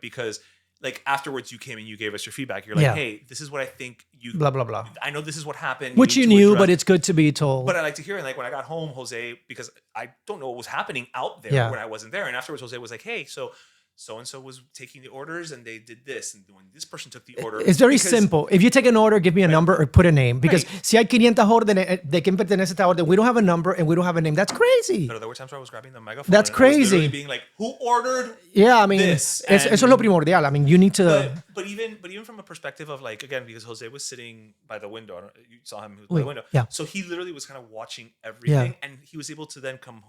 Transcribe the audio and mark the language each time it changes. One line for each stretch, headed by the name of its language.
English: Because like afterwards you came and you gave us your feedback. You're like, hey, this is what I think you blah blah blah. I know this is what happened, which you knew, but it's good to be told. But I like to hear it. Like when I got home, Jose, because I don't know what was happening out there when I wasn't there, and afterwards Jose was like, hey, so-and-so was taking the orders and they did this. And when this person took the order... It's very simple. If you take an order, give me a number or put a name. Because
Spanish: si hay 500 órdenes, ¿de quién pertenece esta orden?
English: We don't have a number and we don't have a name. That's crazy.
Spanish: Pero
English: there were times where I was grabbing the megaphone. That's crazy. I was being like, who ordered this?
Spanish: Eso es lo primordial.
English: I mean, you need to... But even from a perspective of like, again, because Jose was sitting by the window. You saw him by the window. Yeah. So he literally was kind of watching everything. Yeah. And he was able to then come...